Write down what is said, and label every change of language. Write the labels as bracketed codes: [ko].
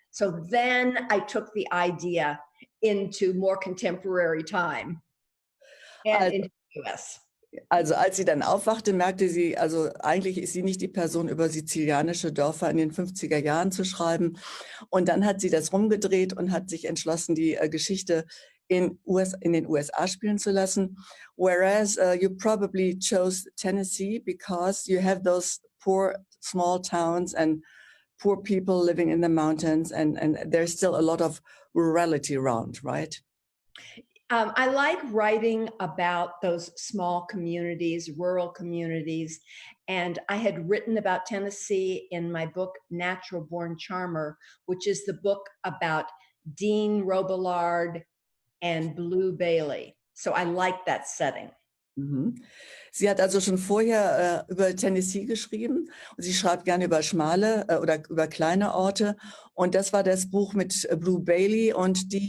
[en] So then I took the idea into more contemporary time and [de] Also, [en] into the US. [de] also als sie dann aufwachte, merkte sie, also eigentlich ist sie nicht die Person, über sizilianische Dörfer in den 50er Jahren zu schreiben. Und dann hat sie das rumgedreht und hat sich entschlossen, die Geschichte in den USA spielen zu lassen. [en] Whereas you probably chose Tennessee because you have those poor small towns and poor people living in the mountains, and there's still a lot of rurality around, right? I like writing about those small communities, rural communities. And I had written about Tennessee in my book, Natural Born Charmer, which is the book about Dean Robillard and Blue Bailey. So I like that setting. Mhm. [de] Sie hat also schon vorher über Tennessee geschrieben und sie schreibt gerne über schmale oder über kleine Orte. Und das war das Buch mit Blue Bailey und